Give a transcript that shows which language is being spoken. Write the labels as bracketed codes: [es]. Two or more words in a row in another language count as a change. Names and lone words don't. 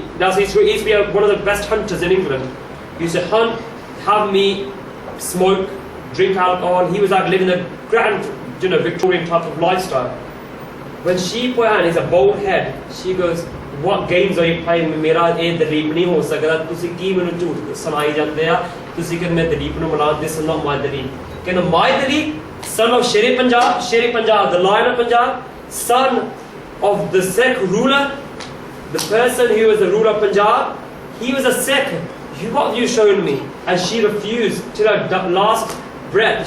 [en] Now so he used to be one of the best hunters in England. He used to hunt, have meat, smoke, drink alcohol. He was like living a grand, Victorian type of lifestyle. When she put her hand, he's a bald head, she goes, what games are you playing with? [pa] ਮੇਰਾ ਦਲੀਪ ਨਹੀਂ ਹੋ ਸਕਦਾ। ਤੁਸੀਂ ਕੀ ਮੈਨੂੰ ਝੂਠ ਸੁਣਾਈ ਜਾਂਦੇ ਆ. ਤੁਸੀਂ ਕਹਿ ਮੈਂ ਦਲੀਪ ਨੂੰ ਮਲਾਂ. [en] This is not my Dalip. Kehna my Dalip, son of Sher-e Punjab, the Lion of Punjab, son of the Sikh ruler, the person who was the ruler of Punjab. He was a Sikh. What have you shown me? And she refused till her last breath.